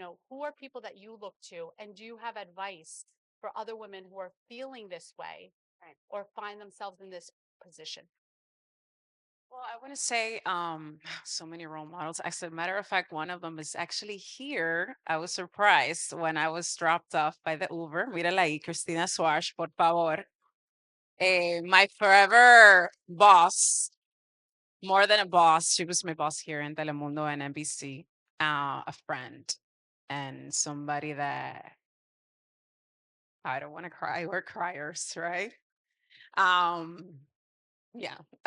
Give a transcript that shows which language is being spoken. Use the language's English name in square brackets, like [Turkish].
[English] Who are people that you look to? And do you have advice for other women who are feeling this way, right, or find themselves in this position? Well, I want to say so many role models. As a matter of fact, one of them is actually here. I was surprised when I was dropped off by the Uber. [Spanish] Mírala ahí, Cristina Swash, por favor. [English] My forever boss, more than a boss, she was my boss here in Telemundo and NBC, a friend and somebody that I don't want to cry. We're criers, right? Um, yeah.